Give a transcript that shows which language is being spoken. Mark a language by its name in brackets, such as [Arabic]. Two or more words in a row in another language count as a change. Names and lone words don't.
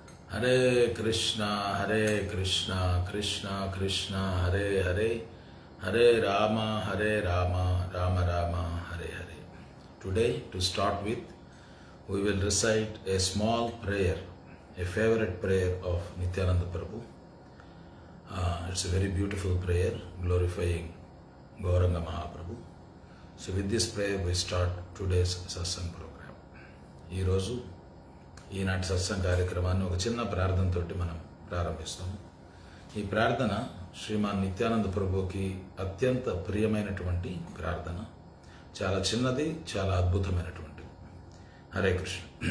[Sanskrit] हरे कृष्णा कृष्णा कृष्णा हरे हरे, हरे राम राम राम हरे हरे. [English] Today, to start with, we will recite a small prayer, a favorite prayer of Nityananda Prabhu. It's a very beautiful prayer glorifying Gauranga Mahaprabhu. So with this prayer we start today's satsang program. [Telugu] ఈ రోజు ఈనాటి సత్సంగ కార్యక్రమాన్ని ఒక చిన్న ప్రార్థనతోటి మనం ప్రారంభిస్తాము. ఈ ప్రార్థన శ్రీమాన్ నిత్యానంద ప్రభుకి అత్యంత ప్రియమైనటువంటి ప్రార్థన. చాలా చిన్నది, చాలా అద్భుతమైనటువంటిది. హరే కృష్ణ.